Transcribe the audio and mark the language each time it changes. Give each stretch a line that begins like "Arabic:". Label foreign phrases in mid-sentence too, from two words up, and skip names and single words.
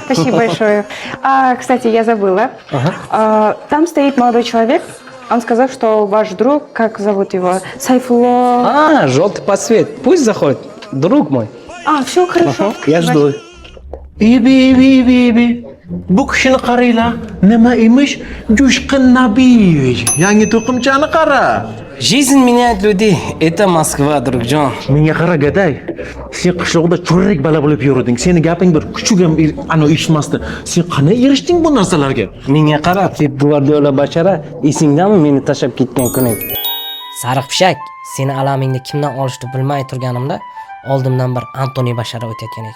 Russian: Спасибо большое. Кстати, я забыла. Там стоит молодой человек. Он сказал, что ваш друг, как зовут его, Сайфулло... Желтый подсвет. Пусть заходит, друг мой. Все хорошо. Я жду. Ibi.
Uzbek: Bu kishini qaranglar, nima emish? Jo'shqin Nabiyevich. Yangi to'qimchani qara.
Russian: Жизнь меняет людей. Это Москва, другjon.
Uzbek: Menga qara Gaday. Sen qishloqda cho'rrak bala bo'lib yurding. Seni gaping bir kuchuk ham eshitmasdi. Sen qanday erishding bu narsalarga? Menga qara, Pep Guardiola bachara, esingdami meni tashab ketgan kuni? Sariq pishak, seni alamingni kimdan olishni bilmay turganimda oldimdan bir Antoni bashara o'tayotgan ekan.